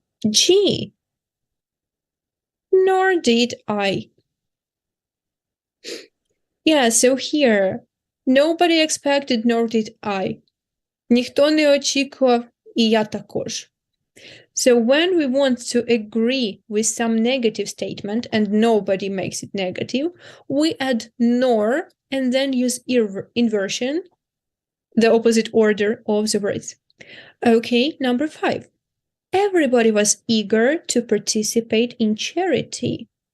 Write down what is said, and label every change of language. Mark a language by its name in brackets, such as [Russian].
[English] G, nor did I. Yeah, so here, nobody expected, nor did I. [Ukrainian] Ніхто не очікував, і я також. [English] So when we want to agree with some negative statement and nobody makes it negative, we add nor and then use inversion, the opposite order of the words. Okay, number 5. Everybody was eager to participate in charity.